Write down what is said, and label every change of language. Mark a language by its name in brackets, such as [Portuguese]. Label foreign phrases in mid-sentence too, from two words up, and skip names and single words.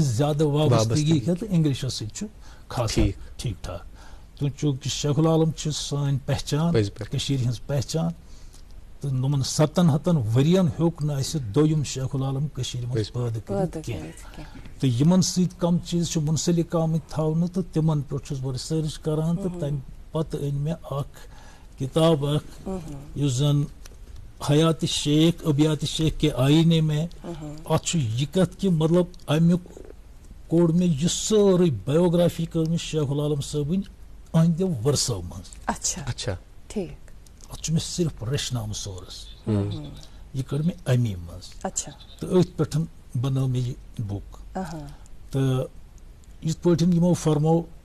[Kashmiri] زیادٕ وابستگی کینٛہہ تہٕ انگلشس سۭتۍ چھُ خاص ٹھیٖک ٹھاک تہٕ چوٗنٛکہِ شیخ العالم چھِ سٲنۍ پہچان کٔشیٖرِ ہٕنٛز پہچان تہٕ یِمن 700 ؤرین ہیوٚک نہٕ اسہِ دوٚیِم شیخ العالم کٔشیٖرِ منٛز پٲدٕ کٔرِتھ کینٛہہ تہٕ یِمن سۭتۍ کم چیٖز چھِ مُنسلک آمٕتۍ تھاونہٕ تہٕ تِمن پٮ۪ٹھ چھُس بہٕ رِسٲرٕچ کران تہٕ تمہِ پتہٕ أنۍ مےٚ اکھ کِتاب اکھ یُس زن حیات شیخ ابیات شیخ کے آئینے میں اتھ چھُ یہِ کتھ کہِ مطلب امیُک کوٚڑ مےٚ یہِ سٲرٕے بایوگرافی کٔر مےٚ شیخ العالم صٲبٕنۍ أہنٛدیو ورثو منٛز اتھ چھُ مےٚ صرف رچنامہٕ سورس یہِ کٔر مےٚ امی منٛز تہٕ أتھۍ پٮ۪ٹھ بنٲو مےٚ یہِ بُک تہٕ یِتھ پٲٹھۍ یِمو فرمو